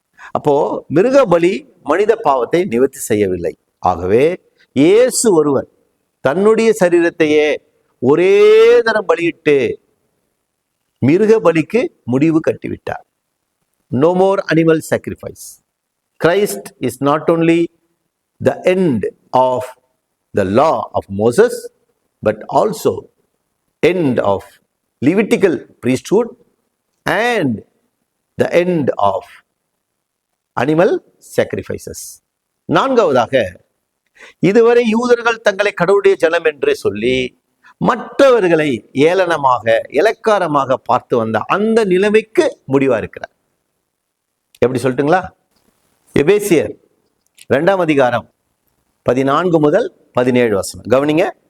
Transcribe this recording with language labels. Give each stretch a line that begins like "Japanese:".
Tamil: அப்போ மிருக பலி மனித பாவத்தை நிவர்த்தி செய்யவில்லை. ஆகவே இயேசு ஒருவர் தன்னுடைய சரீரத்தையே ஒரே தரம் பலியிட்டு மிருக பலிக்கு முடிவு கட்டிவிட்டார்.
English: No more animal sacrifice. Christ is not only the end of the law of Moses, but also end of Levitical priesthood and the end of animal sacrifices.
Tamil: நான்காவதாக, இதுவரை யூதர்கள் தங்களை கடவுளுடைய ஜனம் என்று சொல்லி மற்றவர்களை ஏளனமாக இலக்காரமாக பார்த்து வந்த அந்த நிலைமைக்கு முடிவா இருக்கிறார். எப்படி சொல்லட்டுங்களா? எபேசியர் 2ஆம் அதிகாரம் 14 முதல் 17 வசனம் கவனிங்க.